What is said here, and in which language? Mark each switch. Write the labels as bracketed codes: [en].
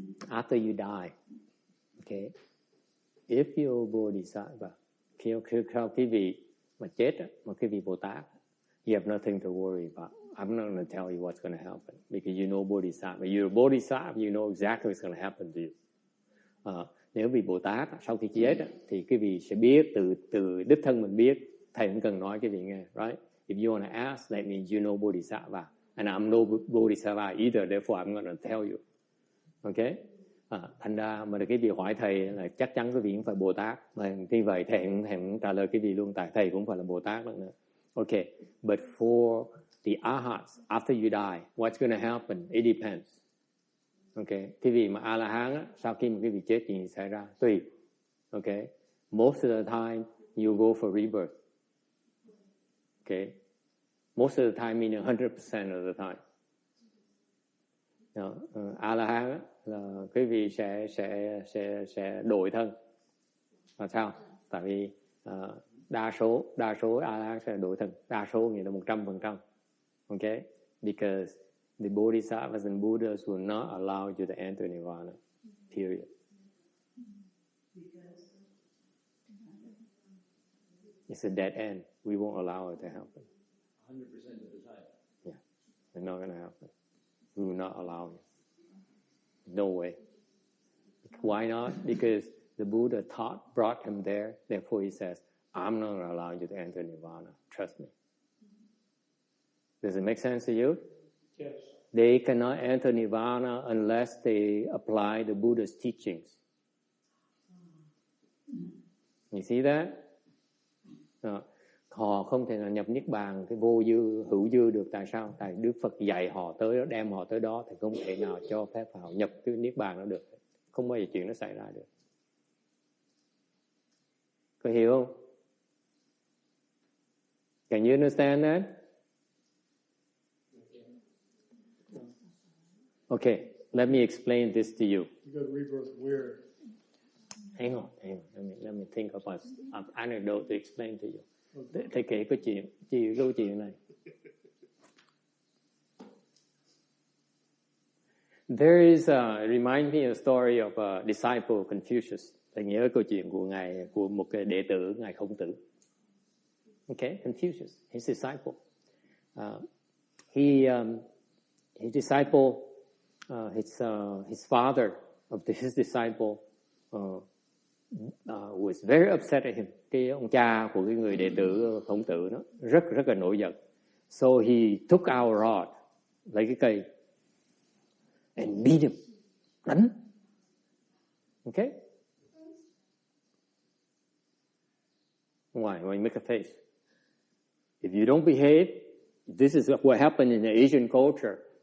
[en] After you die, okay, if you're Bodhisattva, [vi] khi quý vị mà chết, mà quý vị Bồ Tát, [en] you have nothing to worry about. I'm not going to tell you what's going to happen because you know Bodhisattva. You're a Bodhisattva, you know exactly what's going to happen to you. [vi] Nếu vị Bồ Tát sau khi chết thì quý vị sẽ biết từ đích thân mình biết. Thầy không cần nói quý vị nghe, right? [en] If you want to ask, that means you know Bodhisattva. And I'm no Bodhisattva either, therefore I'm going to tell you. Okay? [vi] Thành ra mà quý vị hỏi thầy là chắc chắn quý vị cũng phải Bồ Tát. Mà như vậy thầy cũng trả lời quý vị luôn, tại thầy cũng phải là Bồ Tát nữa. [en] Okay, but for the Arhats, after you die, what's going to happen? It depends. [vi] Okay, quý vị mà A-la-hán á, sau khi mà quý vị chết gì xảy ra? Tùy. [en] Okay, most of the time you go for rebirth. Okay, most of the time meaning 100% of the time. [vi] A-la-hán á, là quý vị sẽ đổi thân. Là sao? Tại vì đa số A-la-hán sẽ đổi thân. Đa số nghĩa là 100%. [en] Okay, because the Bodhisattvas and Buddhas will not allow you to enter Nirvana. Period. It's a dead end. We won't allow it to happen. 100% of the time. Yeah, it's not going to happen. We will not allow it. No way. Why not? Because the Buddha brought him there. Therefore he says, I'm not going to allow you to enter Nirvana. Trust me. Does it make sense to you? Yes. They cannot enter Nirvana unless they apply the Buddha's teachings. You see that? [vi] Họ không thể nào nhập Niết Bàn cái vô dư, hữu dư được. Tại sao? Tại Đức Phật dạy họ tới đó, đem họ tới đó thì không thể nào cho phép họ nhập cái Niết Bàn đó được. Không bao giờ chuyện nó xảy ra được. Có hiểu không? [en] Can you understand that? Okay, let me explain this to you. You go to rebirth where? Hang on. Let me think of an anecdote to explain to you. [vi] Thầy kể câu chuyện này. [en] There is remind me a story of a disciple of Confucius. [vi] Thầy nhớ câu chuyện của một cái đệ tử ngài Khổng Tử. [en] Okay, Confucius, his disciple. His disciple, his father of his disciple was very upset at him. [vi] Cái ông cha của cái người đệ tử Khổng Tử nó rất là nổi giận. [en] So he took out a rod, [vi] lấy cái cây, [en] and beat him, [vi] đánh. [en] Okay? Why make a face? If you don't behave, this is what happened in the Asian culture.